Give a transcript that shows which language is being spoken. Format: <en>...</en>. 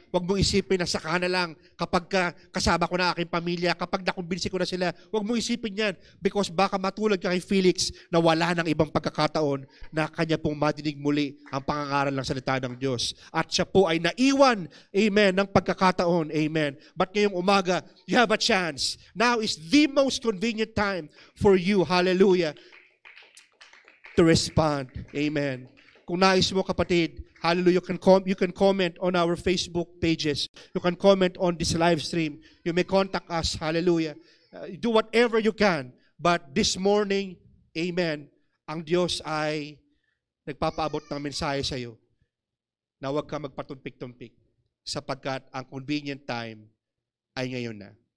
<tl>Huwag mong isipin na saka na lang kapag kasama ko na aking pamilya, kapag nakumbinsi ko na sila. Huwag mong isipin yan because baka matulad ka kay Felix na wala ng ibang pagkakataon na kanya pong madinig muli ang pangangaral ng salita ng Diyos. At siya po ay naiwan, amen, ng pagkakataon, amen.</tl> <en>But</en> <tl>ngayong umaga,</tl> <en>you have a chance. Now is the most convenient time for you, hallelujah, to respond. Amen.</en> <tl>Kung nais mo, kapatid,</tl> <en>hallelujah, you can comment on our Facebook pages. You can comment on this live stream. You may contact us, hallelujah. Do whatever you can. But this morning,</en> <tl>amen, ang Diyos ay nagpapaabot ng mensahe sa iyo na huwag ka magpatumpik-tumpik sapagkat ang convenient time ay ngayon na.</tl>